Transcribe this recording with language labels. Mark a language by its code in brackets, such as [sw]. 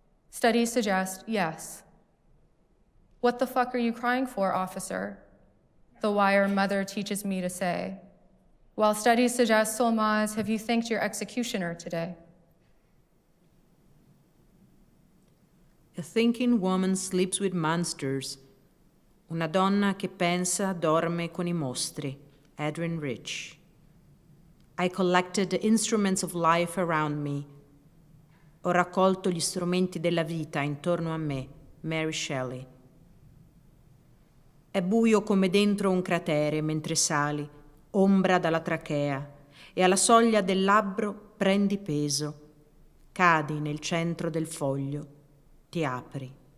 [en] Studies suggest yes. "What the fuck are you crying for, officer?" the wire mother teaches me to say. While studies suggest, Solmaz, have you thanked your executioner today? A thinking woman sleeps with monsters. [it] Una donna che pensa dorme con I mostri. [en] Adrian Rich. I collected the instruments of life around me. [it] Ho raccolto gli strumenti della vita intorno a me. Mary Shelley. È buio come dentro un cratere mentre sali, ombra dalla trachea, e alla soglia del labbro prendi peso. Cadi nel centro del foglio, ti apri.